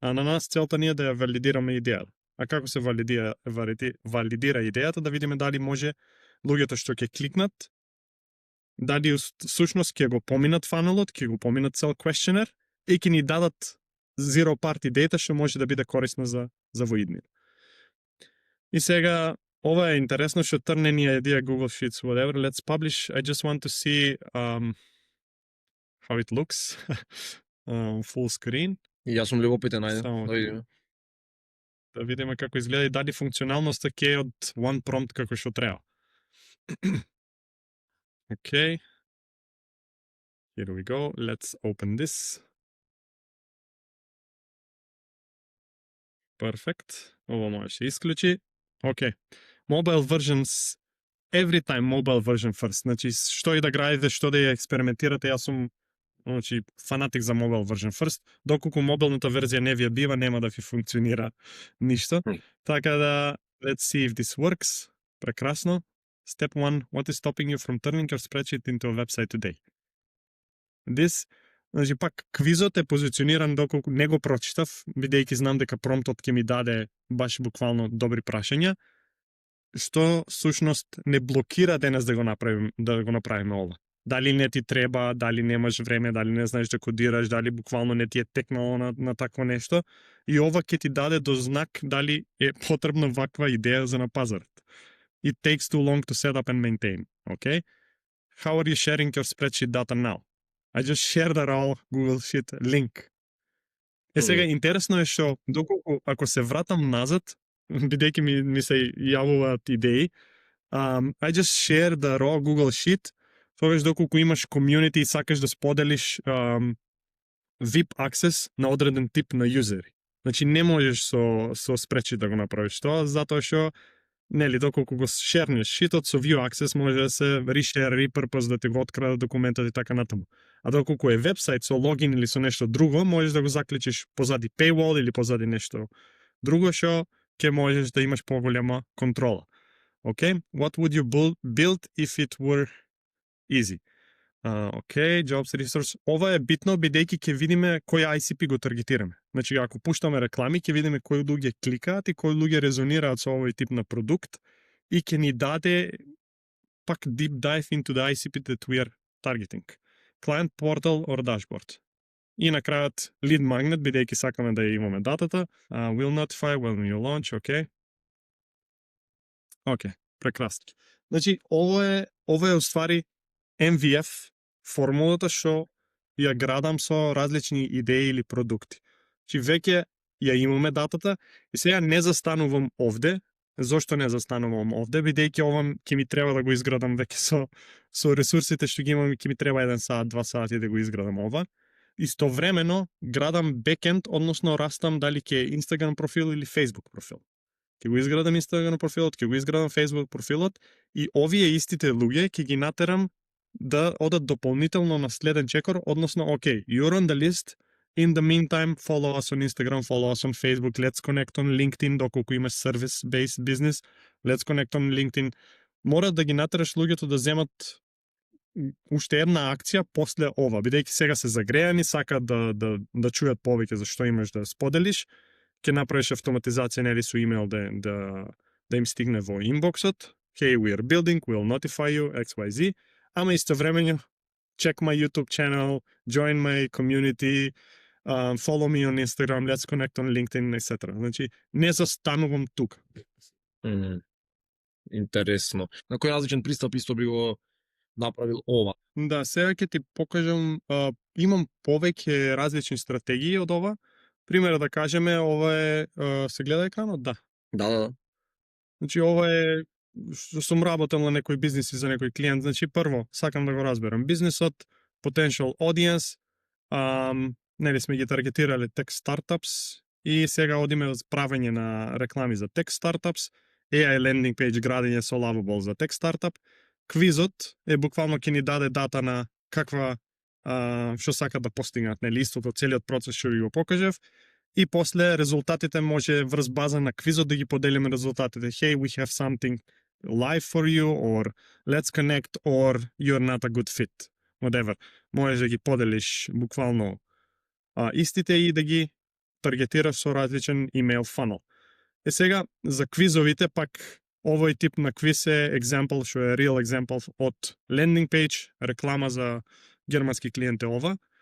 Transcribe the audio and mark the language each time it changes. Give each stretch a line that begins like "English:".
Macedonian: А на нас целта ни е да ја валидираме идејата. А како се валидира идејата, да видиме дали може луѓето што ќе кликнат, дали всушност ќе го поминат фанелот, ќе го поминат цел questionnaire и ќе ни дадат zero party data што може да биде корисно за воиднина. И сега ова е интересно што
English: turn any idea Google Sheets whatever, let's publish. I just want to see how it looks. Full screen.
Macedonian: И јас сум любопитен, ајде. Да видиме. Да видиме како изгледа и дали функционалноста ќе е од
English: one prompt
Macedonian: како што треба.
English: Okay. Here we go. Let's open this. Perfect.
Macedonian: Ова може се исклучи.
English: Okay. Mobile versions, every time mobile version first.
Macedonian: Значи, што и да градите, што да ја експериментирате, јас сум фанатик за
English: mobile version first.
Macedonian: Доколку мобилната верзија не ви бива, нема да ви функционира ништо. Така да,
English: let's see if this works.
Macedonian: Прекрасно.
English: Step 1, what is stopping you from turning your spreadsheet into a website today?
Macedonian: This, значи пак, квизот е позициониран доколку не го прочитав, бидејќи знам дека промптот ќе ми даде баш буквално добри прашања, што сушност не блокира денес да го направиме ова. Дали не ти треба, дали немаш време, дали не знаеш да кодираш, дали буквално не ти е текнало на такво нешто, и ова ќе ти даде до знак дали е потребна ваква идеја за на пазарот.
English: It takes too long to set up and maintain. Okay? How are you sharing your spreadsheet data now? I just shared a raw Google Sheet link.
Macedonian: Сега интересно е што доколку ако се вратам назад, бидејќи ми се јавуваат идеи,
English: I just shared the raw Google Sheet.
Macedonian: Тогаш доколку имаш community и сакаш да споделиш VIP access на одреден тип на юзери. Значи не можеш со spreadsheet да го направиш тоа, затоа што нели, доколку го шернеш шитот со view access, може да се
English: reshare, repurpose,
Macedonian: да ти го открадат документот и така натаму. А доколку е вебсайт со логин или со нешто друго, можеш да го заклучиш позади paywall или позади нешто друго, што ќе можеш да имаш поголема контрола.
English: Okay? What would you build if it were easy? Okay, jobs resource.
Macedonian: Ова е битно, бидејќи ќе видиме кој ICP го таргетираме. Значи, ако пуштаме реклами, ќе видиме кои луѓе кликаат и кои луѓе резонираат со овој тип на продукт и ќе ни даде пак
English: deep dive into the ICP that we are targeting. Client portal or dashboard.
Macedonian: И на крајот lead magnet, бидејќи сакаме да ја имаме датата.
English: Will notify when you launch, okay.
Macedonian: Okay, прекрасно. Значи, ова е уствари MVF формулата што ја градам со различни идеи или продукти. Значи веќе ја имаме датата и сега не застанувам овде. Зошто не застанувам овде? Бидејќи ова ќе ми треба да го изградам веќе со ресурсите што ги имам, ќе ми треба 1 сат, 2 сати да го изградам ова. Истовремено градам бекенд, односно растам дали ќе е Instagram профил или Facebook профил. Ќе го изградам Instagram профилот, ќе го изградам Facebook профилот и овие истите луѓе ќе ги натерам да одат дополнително на следен чекор, односно,
English: okay, you're on the list, in the meantime, follow us on Instagram, follow us on Facebook, let's connect on LinkedIn,
Macedonian: доколку имаш service-based business,
English: let's connect on LinkedIn.
Macedonian: Мора да ги натераш луѓето да земат уште една акција после ова, бидејќи сега се загреани, сакаат да чујат повеќе за што имаш да споделиш, ќе направиш автоматизација нели со имейл да им стигне во инбоксот,
English: hey, we are building, we'll notify you, XYZ,
Macedonian: ама истовремено
English: check my YouTube channel, join my community, follow me on Instagram, let's connect on LinkedIn, etc.
Macedonian: Значи, не застанувам тука. Интересно. На кој различен пристап исто би го направил ова? Да, сега ќе ти покажам, имам повеќе различни стратегии од ова. Пример да кажеме, ова е, се гледа екранот? Да. Да. Значи, ова е што сум работел на некој бизнис и за некој клиент. Значи, прво, сакам да го разберам бизнисот,
English: potential audience,
Macedonian: нели сме ги таргетирале tech startups и сега одиме за правење на реклами за tech startups, AI landing page градење со Lovable за tech startup. Квизот е буквално ќе ни даде дата на каква што сакат да постигнат, нели истото целиот процес што ви го покажав. И после резултатите може врз база на квизот да ги поделиме резултатите.
English: Hey, we have something live for you, or let's connect, or you're not a good fit. Whatever.
Macedonian: Можеш да ги поделиш буквално истите и да ги таргетираш со различен email funnel. Е сега, за квизовите пак овој тип на квиз е example, што е real example од landing page, реклама за германски клиент е ова.